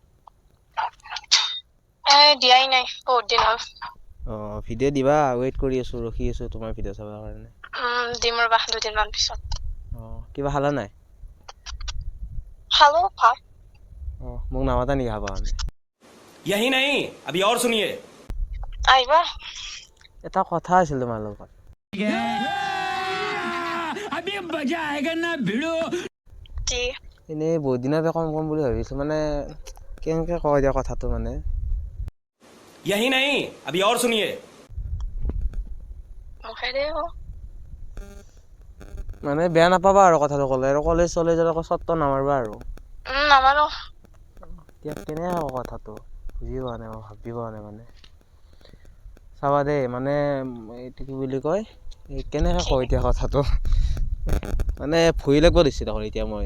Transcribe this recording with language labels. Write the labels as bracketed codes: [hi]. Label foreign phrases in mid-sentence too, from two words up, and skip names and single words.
[as] দিয়াই নাই বহুত দিন হ'ল। অঁ ভিডিঅ' দিবা, ৱেইট কৰি আছোঁ, ৰখি আছোঁ তোমাৰ ভিডিঅ' চাবৰ কাৰণে। দিম ৰ'বা দুদিনমান পিছত। অঁ কিবা খালা নাই? খালোঁ ভাত। অঁ মোক নামাতা নেকি খাবৰ কাৰণে? [hi] यही नहीं अभी और सुनिए [as] আহিবা। এটা কথা আছিল তোমাৰ লগত। [hi] अभी मजा आएगा ना भिड़ो [as] কি? এনেই বহুত দিনতে কম বুলি ভাবিছোঁ, মানে কেনেকৈ কয় দিয়া কথাটো মানে। [hi] यही नहीं अभी और सुनिए [as] মুখেৰে ক। মানে বেয়া নাপাবা আৰু কথাটো ক'লে, আৰু কলেজত আকৌ চৰ্ত নামাৰিবা আৰু। নামাৰো। এতিয়া কেনেকৈ কওঁ কথাটো বুজি পোৱা নাই, মই ভাবি পোৱা নাই মানে। চাবা দেই মানে এইটো কি বুলি কয়, কেনেকৈ কওঁ এতিয়া কথাটো মানে ভয় লাগিব ধৰিছে দেখোন এতিয়া মই।